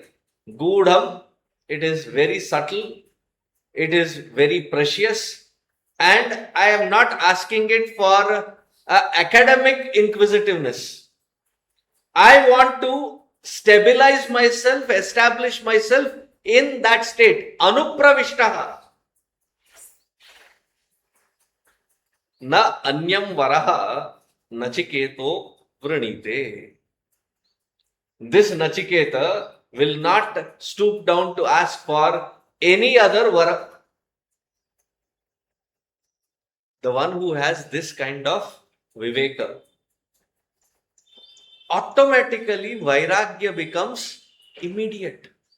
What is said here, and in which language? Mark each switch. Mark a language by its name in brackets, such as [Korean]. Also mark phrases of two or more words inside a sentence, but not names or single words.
[English] Gudham, it is very subtle, it is very precious, and I am not asking it for academic inquisitiveness. I want to stabilize myself, establish myself in that state. Anupravishtaha. [Sanskrit] न अन्यं वरं नचिकेता वृणीते. [English] This Nachiketa will not stoop down to ask for any other vara. The one who has this kind of viveka, automatically Vairagya becomes immediate.